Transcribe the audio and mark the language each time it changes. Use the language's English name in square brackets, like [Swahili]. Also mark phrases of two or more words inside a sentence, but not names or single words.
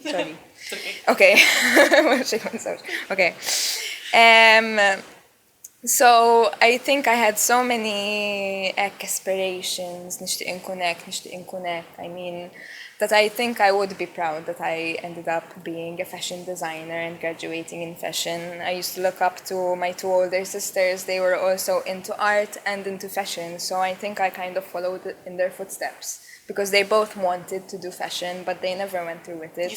[English] Sorry. Okay. Okay. So I think I had so many aspirations, [Maltese] nishtiq inkun hekk. [English] I mean, that I think I would be proud that I ended up being a fashion designer and graduating in fashion. I used to look up to my two older sisters. They were also into art and into fashion, so I think I kind of followed in their footsteps because they both wanted to do fashion, but they never went through with it.